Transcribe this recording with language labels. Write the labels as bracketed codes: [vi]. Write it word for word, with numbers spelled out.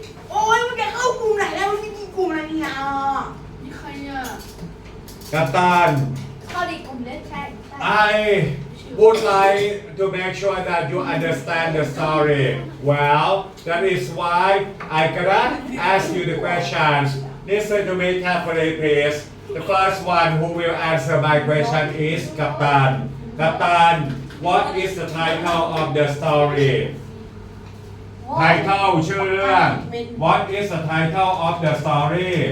[th] โอ้ยมันจะเข้ากลุ่มไหนแล้วมันไม่กินกลุ่มอะไรเนี่ย มีใครอ่ะ กับตาน ข้อดีกลุ่มเล็กใช่ [en] I would like to make sure that you understand the story. Well, that is why I cannot ask you the questions. Listen to me carefully, please. The first one who will answer my question is Kaptan. Kaptan, what is the title of the story? Title ชื่อเรื่อง What is the title of the story?